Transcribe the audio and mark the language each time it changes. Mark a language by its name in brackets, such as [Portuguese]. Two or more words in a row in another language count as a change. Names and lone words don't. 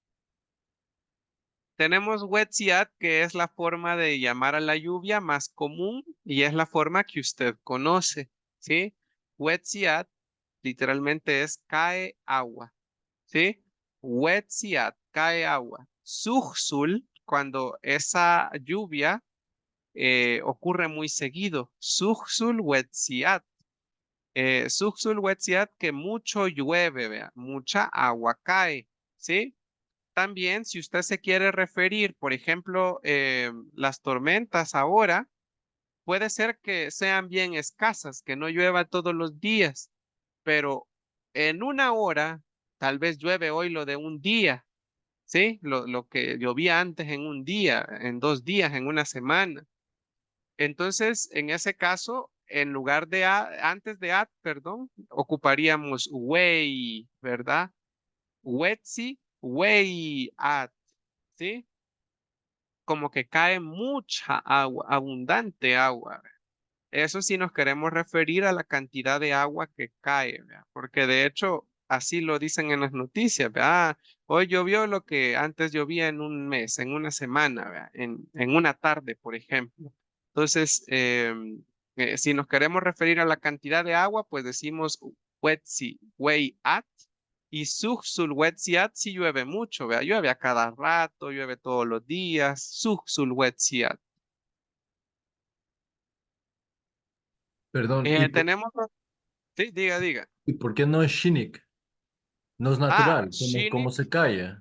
[Spanish] Tenemos Wetziat, que es la forma de llamar a la lluvia más común y es la forma que usted conoce, ¿sí? Wetziat literalmente es cae agua, ¿sí? Wetziat, cae agua. Suhsul, cuando esa lluvia ocurre muy seguido. [Pipil] Suhsul Wetziat. Suhsul Wetziat, [Spanish] que mucho llueve, vea, mucha agua cae, ¿sí? También, si usted se quiere referir, por ejemplo, las tormentas ahora, puede ser que sean bien escasas, que no llueva todos los días, pero en una hora, tal vez llueve hoy lo de un día, ¿sí? Lo que llovía antes en un día, en 2 días, en una semana. Entonces, en ese caso, en lugar de antes de at, perdón, ocuparíamos way, ¿verdad? [Pipil] Wetsi, way at, [Spanish] ¿sí? Como que cae mucha agua, abundante agua. Eso sí nos queremos referir a la cantidad de agua que cae, ¿verdad? Porque de hecho así lo dicen en las noticias, ¿verdad? Hoy llovió lo que antes llovía en un mes, en una semana, ¿verdad? En una tarde, por ejemplo. Entonces, si nos queremos referir a la cantidad de agua, pues decimos [Pipil] wetsi, way at, [Spanish] y [Pipil] suhsul wetziat [Spanish] si llueve mucho, ¿verdad? Llueve a cada rato, llueve todos los días, [Pipil] suhsul wetziat. [Spanish] Perdón, Tenemos, sí, diga. y por qué no es Shinik? No es Ah, natural, como se calla.